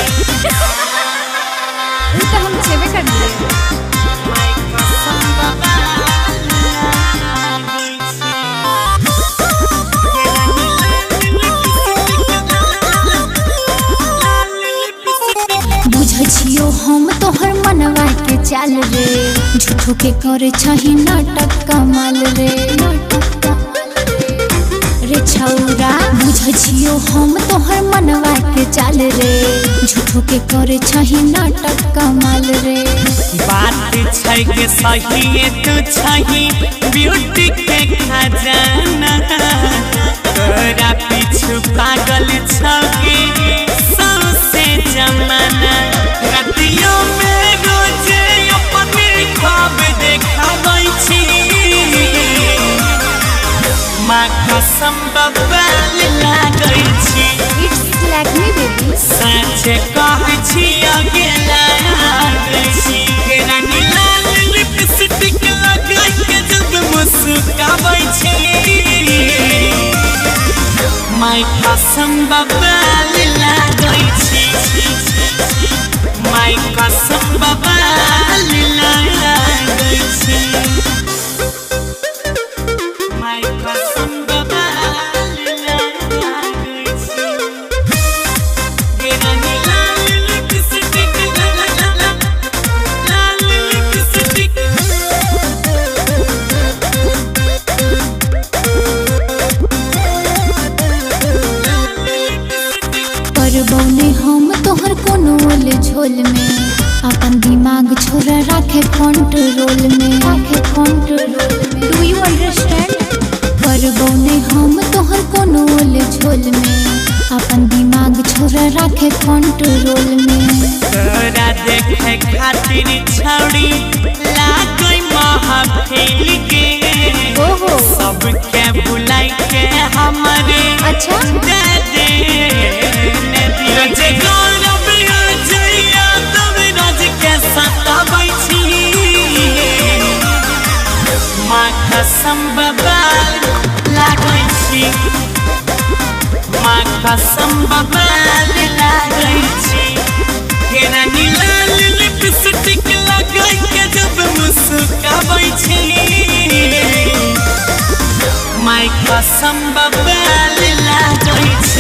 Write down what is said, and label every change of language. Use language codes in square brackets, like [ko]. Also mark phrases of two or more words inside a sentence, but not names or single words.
[mai] ये तो हम छेबे कर दिए। माय कसम बबाल लागै छी। बुझै छियो हम तोहर मनवा के चाल रे झूठो के करे छही नाटक कमाल रे रे छौरा। बुझै छियो हम तोहर मनवा के चाल रे झूठो के करे छही नाटक कमाल रे। बात छै के सही तू छही ब्यूटी के खजाना तोरा पीछू पागल छौकी सबसे जमाना। रातियों में रोज अपने ख्वाब देखाबै छी माँ कसम बबाल लागै छी। [en] It's like me baby [mai] सच कहै छी अकेला लागै छी। तेरा नीला लिपस्टिक लगा के जब मुस्काबै छी माय कसम बबाल लागै छी माय कसम बबाल लागै छी माय कसम बबाल लागै छी। तेरा नीला लिपस्टिक लाल लिपस्टिक करबौने हम तोहर कोनो ओल झोल में अपन दिमाग छोरा राखे कंट्रोल में [en] Do you understand. [mai] करबौने हम तोहर कोनो ओल झोल में अपन दिमाग छोरा राखे कंट्रोल में। तोरा देखे खातिर छौड़ी लागै महफिल के ओहो सबके बुलाई के हमरे अच्छा दे दे रोज गौरव जइया तब रोज के सताबै छी माँ कसम बबाल लागै छी माँ कसम बबाल लागै छी। तेरा नीला लिपस्टिक लगा के जब मुस्काबै छी माय कसम बबाल लागै छी।